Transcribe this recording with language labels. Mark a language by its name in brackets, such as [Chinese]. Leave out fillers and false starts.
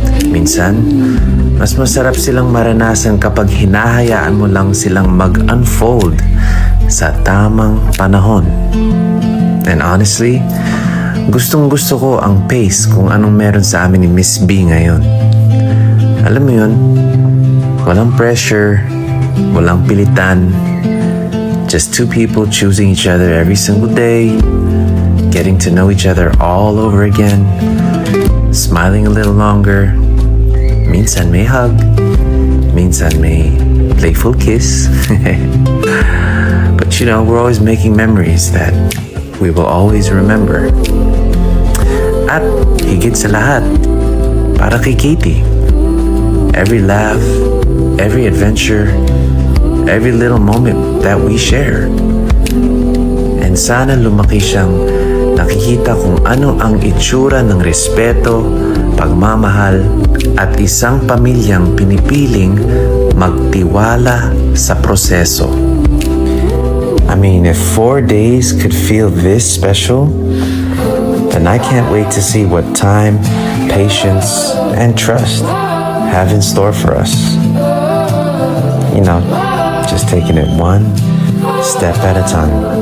[Filipino] Minsan, mas masarap silang maranasan kapag hinahayaan mo lang silang mag-unfold sa tamang panahon. [English] And honestly, [Filipino] gustong gusto ko ang pace kung anong meron sa amin ni Miss B ngayon. Alam mo yun, walang pressure, walang pilitan, [English] just two people choosing each other every single day, getting to know each other all over again, smiling a little longer, [Filipino] minsan may hug, minsan may playful kiss. [English] But you know, we're always making memories that we will always remember. [Filipino] At higit sa lahat, para kay Katie, [English] every laugh, every adventure, every little moment that we share. [Filipino] And sana lumaki siyang nakikita kung ano ang itsura ng respeto, pagmamahal, at isang pamilyang pinipiling magtiwala sa proseso. [English] I mean, if 4 days could feel this special, then I can't wait to see what time, patience, and trust have in store for us. You know, just taking it one step at a time.